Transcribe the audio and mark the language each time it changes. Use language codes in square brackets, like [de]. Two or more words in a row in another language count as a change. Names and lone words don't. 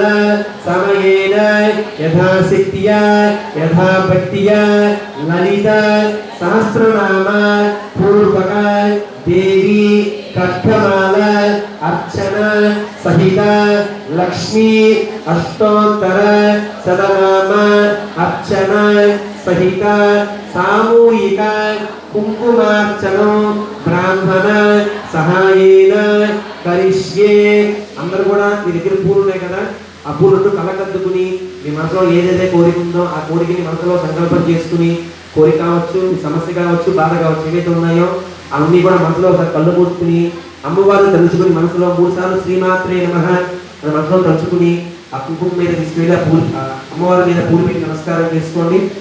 [sa] समयेन यथाशक्त्या यथाभक्त्या ललित सहस्रनाम पूर्वक देवी कट्कमाल अर्चना सहित लक्ष्मी अष्टोत्तर शतनाम अर्चना सहित सामूहिक कुंकुमार्चनो ब्राह्मण सहायेन करिष्ये। [te] అందరూ కూడా మీ దగ్గర పూలు ఉన్నాయి కదా, ఆ పూలను కళ్ళకద్దుకుని మీ మనసులో ఏదైతే కోరిక ఉందో ఆ కోరికని మనసులో సంకల్పం చేసుకుని, కోరిక కావచ్చు, సమస్య కావచ్చు, బాధ కావచ్చు, ఏవైతే ఉన్నాయో అవన్నీ కూడా మనసులో ఒకసారి కళ్ళు మూసుకుని అమ్మవారిని తలుచుకుని మనసులో 3 సార్లు శ్రీమాత్రే నమః అని మనసులో తలుచుకుని ఆ కుంకుమ మీద తీసుకెళ్ళి ఆ పూలు అమ్మవారి మీద పూలు పెట్టి నమస్కారం చేసుకోండి.